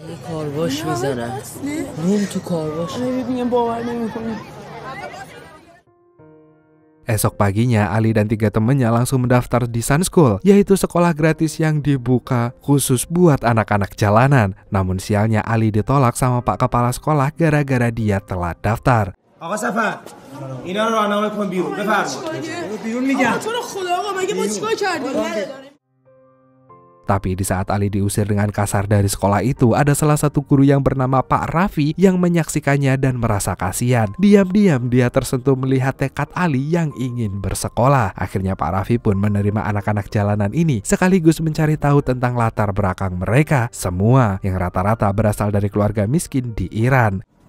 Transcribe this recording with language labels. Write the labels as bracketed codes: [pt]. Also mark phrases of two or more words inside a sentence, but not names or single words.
[id] Esok paginya, Ali dan 3 temannya langsung mendaftar di Sun School, yaitu sekolah gratis yang dibuka khusus buat anak-anak jalanan. Namun sialnya Ali ditolak sama Pak Kepala Sekolah gara-gara dia telat daftar. [fa] آقا سفر اینا رو راهنمایی کن بیرون بفرمایید بیرون میگم تو رو خدا آقا مگه ما چیکار کردیم؟ [id] Tapi di saat Ali diusir dengan kasar dari sekolah itu, ada salah satu guru yang bernama Pak Raffi yang menyaksikannya dan merasa kasihan. Diam-diam dia tersentuh melihat tekad Ali yang ingin bersekolah. Akhirnya Pak Raffi pun menerima anak-anak jalanan ini sekaligus mencari tahu tentang latar belakang mereka, semua yang rata-rata berasal dari keluarga miskin di Iran.